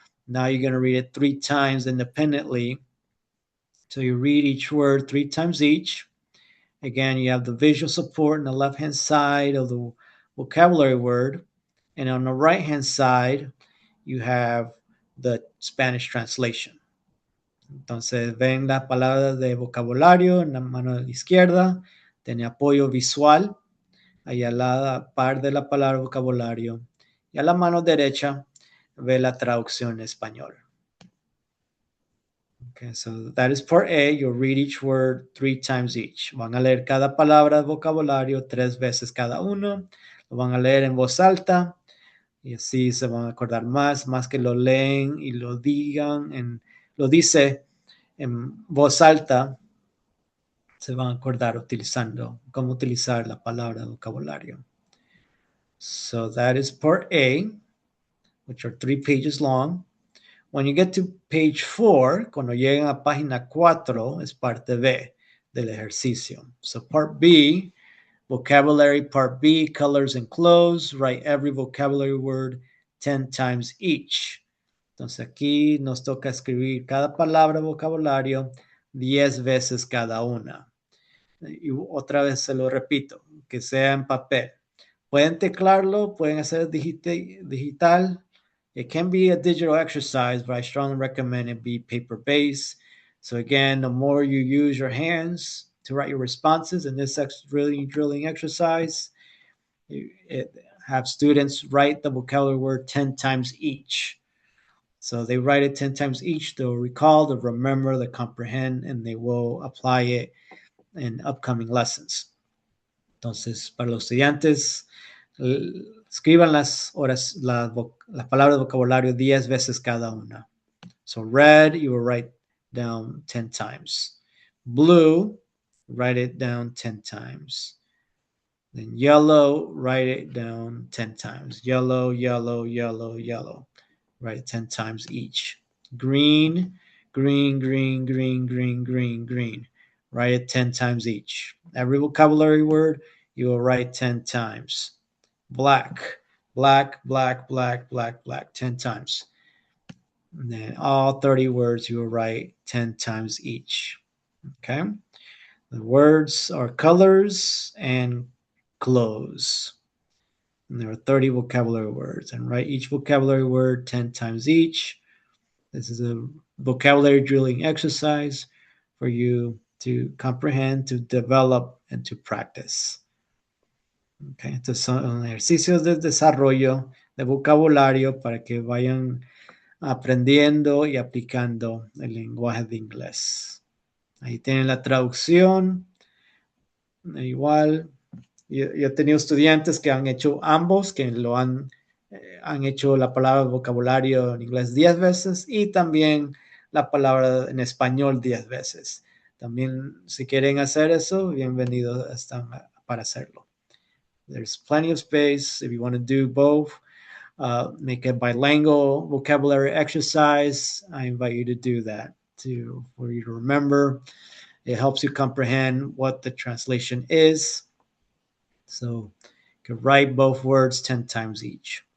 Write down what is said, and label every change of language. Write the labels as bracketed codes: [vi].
[en] Now you're going to read it 3 times independently. So you read each word 3 times each. Again, you have the visual support on the left-hand side of the vocabulary word. And on the right-hand side, you have the Spanish translation. [es] Entonces, ven las palabras de vocabulario en la mano izquierda, tiene apoyo visual, ahí a la par de la palabra vocabulario, y a la mano derecha ve la traducción en español. [en] Okay, so that is part A. You'll read each word 3 times each. [es] Van a leer cada palabra de vocabulario 3 veces cada uno. Lo van a leer en voz alta y así se van a acordar más que lo leen y lo digan, lo dice en voz alta, se van a acordar utilizando, cómo utilizar la palabra de vocabulario. [en] So that is part A, which are 3 pages long. When you get to page 4, [es] cuando lleguen a página 4, es parte B del ejercicio. [en] So part B, vocabulary, part B, colors and clothes. Write every vocabulary word 10 times each. [es] Entonces aquí nos toca escribir cada palabra vocabulario 10 veces cada una. Y otra vez se lo repito, que sea en papel. Pueden teclarlo, pueden hacer digital. [en] It can be a digital exercise, but I strongly recommend it be paper-based. So again, the more you use your hands to write your responses in this really drilling exercise, have students write the vocabulary word 10 times each. So they write it 10 times each. They'll recall, they'll remember, they'll comprehend, and they will apply it in upcoming lessons. Entonces, para los estudiantes, escriban las palabras de vocabulario 10 veces cada una. So red, you will write down 10 times. Blue, write it down 10 times. Then yellow, write it down 10 times. Yellow, yellow, yellow, yellow. Write 10 times each. Green, green, green, green, green, green, green. Write it 10 times each. Every vocabulary word, you will write 10 times. Black, black, black, black, black, black, 10 times. And then all 30 words you will write 10 times each. Okay? The words are colors and clothes. And there are 30 vocabulary words. And write each vocabulary word 10 times each. This is a vocabulary drilling exercise for you to comprehend, to develop, and to practice. [es] Okay, estos son ejercicios de desarrollo de vocabulario para que vayan aprendiendo y aplicando el lenguaje de inglés. Ahí tienen la traducción. Igual, yo he tenido estudiantes que han hecho ambos, que han hecho la palabra vocabulario en inglés 10 veces y también la palabra en español 10 veces. También, si quieren hacer eso, bienvenidos están para hacerlo. [en] There's plenty of space if you want to do both. Make a bilingual vocabulary exercise. I invite you to do that for you to remember. It helps you comprehend what the translation is. So you can write both words 10 times each.